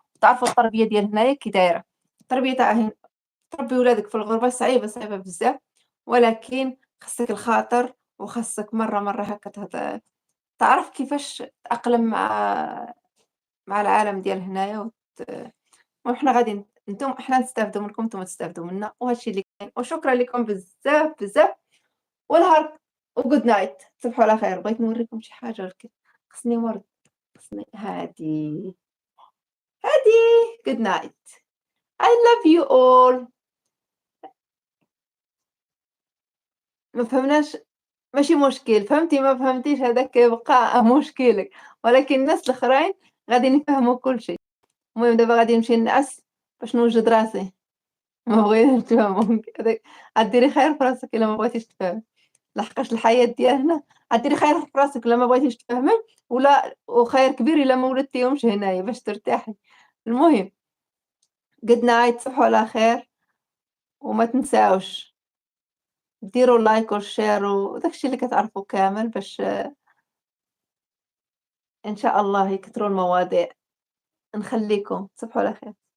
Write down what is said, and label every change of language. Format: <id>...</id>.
<ar>تعرفوا التربية ديال هنايا كي دايرة. التربية تاع تربي ولادك في الغربة صعيبة صعيبة بزاف، ولكن خصك الخاطر وخصك مرة هكا تعرف كيفاش تتأقلم مع العالم ديال هنايا وحنا غادي حنا نستافدوا منكم نتوما تستافدوا منا، وهادشي اللي كاين. وشكرا لكم بزاف بزاف، ونهار وجود نايت. تصبحوا على خير. بغيت نوريكم شي حاجة ولكن خصني ورد. خصني هادي</ar> <en>good night. I love you all.</en> <ar>ما فهمناش ماشي مشكل، فهمتي ما فهمتيش هذاك يبقى مشكلك، ولكن الناس الآخرين غادي يفهموا كل شيء. المهم دابا غادي نمشي ننعس باش نوجد راسي. ما بغيتش تفهموا هذاك ديري خير في راسك إلا ما بغيتيش تفهمي، لحقاش الحياة ديالنا ديري خير في راسك إلا ما بغيتيش تفهمي، وخير كبير إلا ما ولدتيهمش هنايا باش ترتاحي. المهم</ar> <en>good night.</en> <ar>تصبحوا على خير، وما تنساوش ديروا لايك وشير وداك الشيء اللي كتعرفوا كامل باش إن شاء الله يكثروا المواضيع. نخليكم. تصبحوا على خير.</ar>